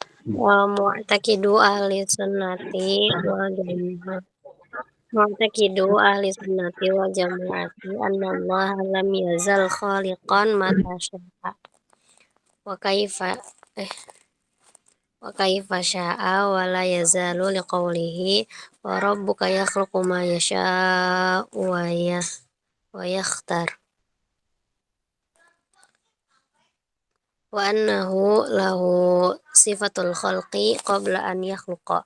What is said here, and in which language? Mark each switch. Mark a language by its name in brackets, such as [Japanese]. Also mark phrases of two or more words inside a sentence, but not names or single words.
[Arabic] معتقد أهل السنة والجماعة. معتقد أهل السنة والجماعة أن الله لم يزل خالقا متى شاء وكيف شاء ولا يزال لقوله وربك يخلق ما يشاء ويختار وأنه له صفة الخلق قبل أن يخلق.